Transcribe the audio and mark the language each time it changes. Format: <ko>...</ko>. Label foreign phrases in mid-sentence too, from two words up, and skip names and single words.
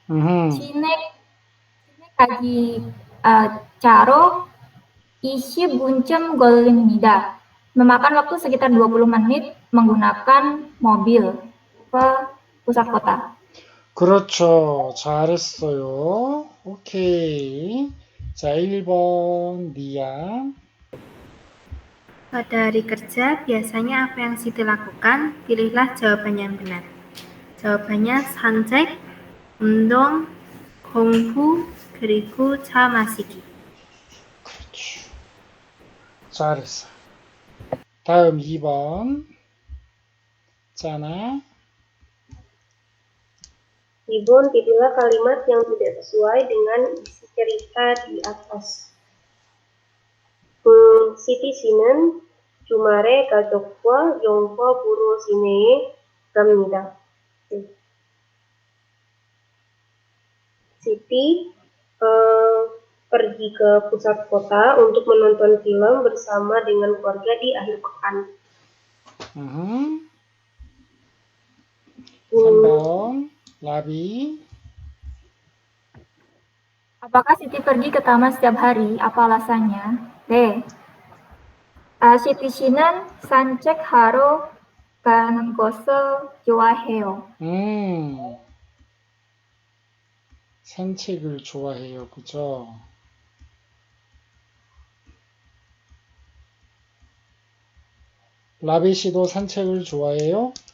<ko>시내까지 차로 20분쯤 걸립니다.</ko> <id>Memakan waktu sekitar 20 menit menggunakan mobil ke pusat kota.</id> <ko>그렇죠. 잘했어요. 오케이. 자, 1번 니아.</ko> <id>Pada hari kerja, biasanya apa yang Siti lakukan? Pilihlah jawaban yang benar.</id> <ko>Jawabannya 산책, 운동, 공부, 그리고 차 마시기. 그렇죠. 잘했어. 다음 2번. 짜나.</ko> <id>Ibun, pilihlah kalimat yang tidak sesuai dengan isi cerita di atas.</id> <ko>Siti 씨는 주말에 가족과 영화 보러 시내에 갑니다.</ko> <id>Siti pergi ke pusat kota untuk menonton film bersama dengan keluarga di akhir pekan.</id> <ko>3번 라비.</ko> <id>Apakah Siti pergi ke taman setiap hari? Apa alasannya?</id> <ko>네. Siti 씨는 산책하러 가는 것을 좋아해요. 산책을 좋아해요. 그죠? 라비 씨도 산책을 좋아해요?</ko>